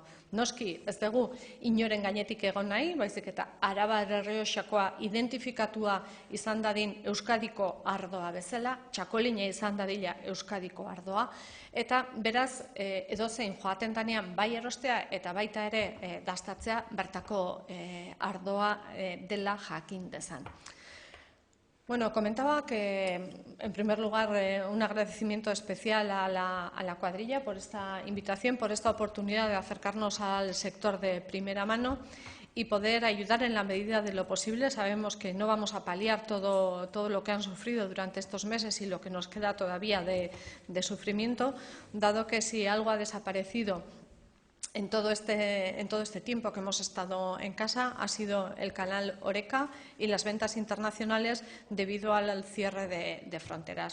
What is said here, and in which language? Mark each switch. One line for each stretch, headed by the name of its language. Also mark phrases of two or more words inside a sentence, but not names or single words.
Basque: Noski, ez dugu inoren gainetik egon nahi, baizik eta Arabar Errioxakoa identifikatua izan dadin Euskadiko ardoa bezala, txakolina izan dadila Euskadiko ardoa, eta beraz, edozein joaten danean bai erostea eta baita ere dastatzea bertako ardoa dela jakin dezan.
Spanish: Bueno, comentaba que, en primer lugar, un agradecimiento especial a la cuadrilla por esta invitación, por esta oportunidad de acercarnos al sector de primera mano y poder ayudar en la medida de lo posible. Sabemos que no vamos a paliar todo lo que han sufrido durante estos meses y lo que nos queda todavía de sufrimiento, dado que si algo ha desaparecido en todo este tiempo que hemos estado en casa ha sido el canal Horeca y las ventas internacionales debido al cierre de fronteras.